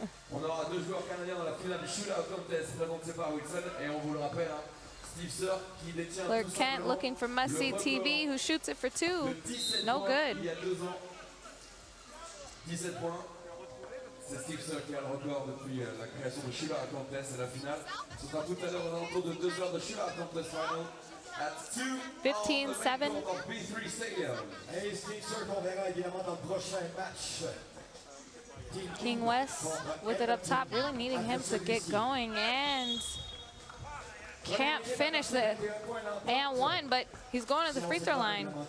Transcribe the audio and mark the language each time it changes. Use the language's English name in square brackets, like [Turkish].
[French] On aura 2 joueurs canadiens dans la finale du shootout contest présenté par Wilson, et on vous le rappelle, Steve Sir qui détient [English] Clark Kent looking for must-see TV, who shoots it for 2. No good. [French] Il y a 2 ans, 17 points. C'est Steve Sir qui a le record depuis la création du shootout contest et la finale. Ce sera tout à l'heure aux alentours de 2 heures de shootout contest final. [English] 15-7. B3 Stadium. [French] Et Steve Sir qu'on verra évidemment dans le prochain match. [English] King West with it up top, really needing him to get going, and can't finish it. And 1, but he's going to the free throw line.